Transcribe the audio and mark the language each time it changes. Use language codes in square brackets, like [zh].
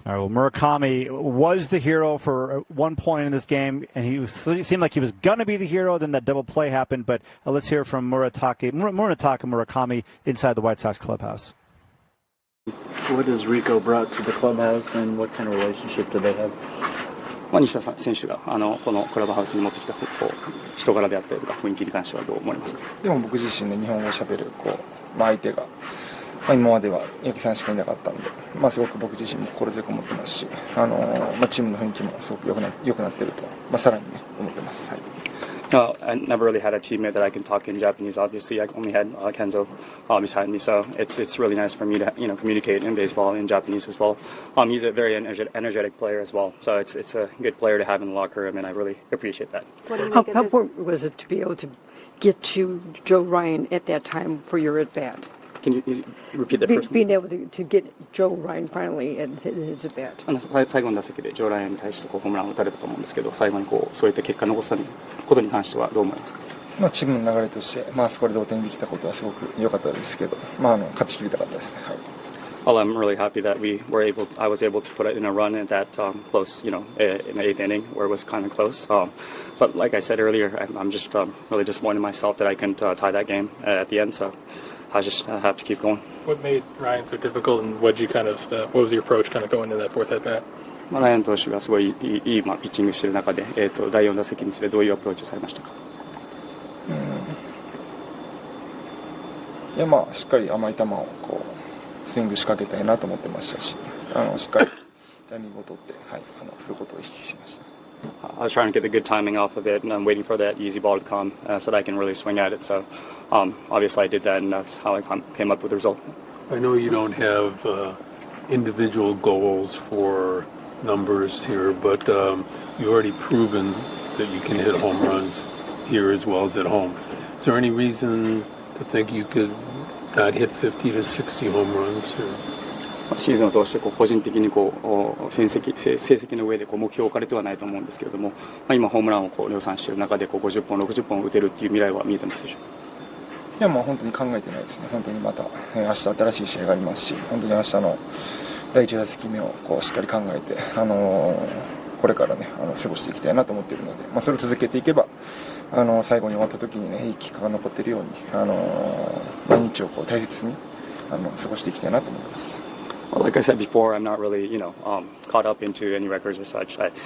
[en] All right, well, Murakami was the hero for one point in this game, and he seemed like he was going to be the hero. Then that double play happened. But let's hear from Munetaka Murakami inside the White Sox clubhouse. What has Rico brought to the clubhouse, and what kind of relationship do they have? [ja] 西田選手がこのクラブハウスに持ってきた人柄であったりとか雰囲気に関してはどう思われますか？でも僕自身で日本語をしゃべる相手が、今までは八木さんしかいなかったんで、すごく僕自身も心強く思ってますし、チームの雰囲気もすごく良くなっていると、さらにね思ってます。はい。 [en] I never really had a teammate that I can talk in Japanese. Obviously, I only had Kenzo beside me, so it's really nice for me to communicate in baseball in Japanese as well. He's a very energetic player as well, so it's a good player to have in the locker room, and I really appreciate that. How important was it to be able to get to Joe Ryan at that time for your at bat? Can you repeat that first? Being able to get Joe Ryan finally at his at bat. [ja] 最後の打席でジョー・ライアンに対してホームランを打たれたと思うんですけど、最後にそういった結果を残したことに関してはどう思いますか？チームの流れとして、そこで同点できたことはすごく良かったですけど、勝ち切りたかったですね。はい。 [en] Well, I'm really happy that I was able to put it in a run at that close, in the eighth inning where it was kind of close. But like I said earlier, I'm just really disappointed in myself that I couldn't tie that game at the end. So I just have to keep going. What made Ryan so difficult, and what was your approach kind of going to that fourth at bat? [ja] ライアン投手がすごいいいピッチングしている中で、第4打席についてどういうアプローチをされましたか？しっかり甘い球をスイング仕掛けたいなと思ってましたし、しっかりタイミングを取って、振ることを意識しました。 [en] I was trying to get the good timing off of it, and I'm waiting for that easy ball to come so that I can really swing at it. So obviously I did that, and that's how I came up with the result. I know you don't have individual goals for numbers here, but you've already proven that you can hit home runs here as well as at home. Is there any reason to think you could not hit 50 to 60 home runs? Or? [ja] シーズンを通して個人的に成績の上で目標を置かれてはないと思うんですけれども、今ホームランを量産している中で50本60本打てるっていう未来は見えてますでしょうか？いや、本当に考えてないですね。本当にまた、明日新しい試合がありますし、本当に明日の第1打席目をしっかり考えて、これからね過ごしていきたいなと思っているので、それを続けていけば最後に終わった時にねいい結果が残っているように毎日を大切に過ごしていきたいなと思います。 [en] Well, like I said before, I'm not really, caught up into any records or such.